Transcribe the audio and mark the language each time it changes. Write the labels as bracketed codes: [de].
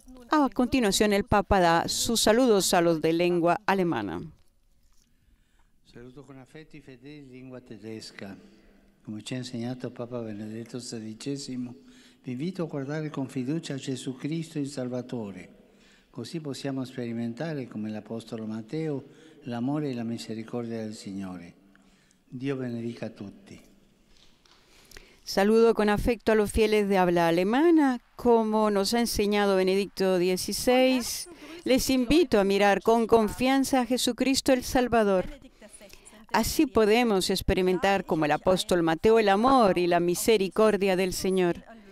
[es] A continuación, el Papa da sus saludos a los de lengua alemana. [it] Saluto con affetti fedeli in lingua tedesca. Come ci ha insegnato Papa Benedetto XVI, vi invito a guardare con fiducia a Gesù Cristo il Salvatore. Così possiamo sperimentare, come l'Apostolo Matteo, l'amore e la misericordia del Signore. Dio benedica a tutti. [es] Saludo con afecto a los fieles de habla alemana. Como nos ha enseñado Benedicto XVI, les invito a mirar con confianza a Jesucristo el Salvador. Así podemos experimentar, como el apóstol Mateo, el amor y la misericordia del Señor.